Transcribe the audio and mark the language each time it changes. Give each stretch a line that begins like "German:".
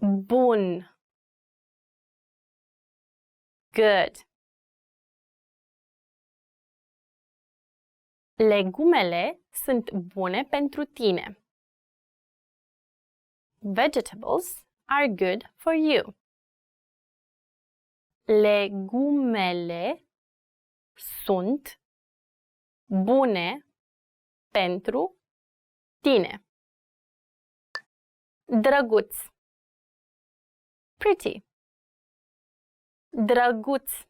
Romanian: Bun.
English: Good.
Romanian: Legumele sunt bune pentru tine.
English: Vegetables are good for you.
Romanian: Legumele sunt bune pentru tine. Drăguț.
English: Pretty.
Romanian: Drăguț.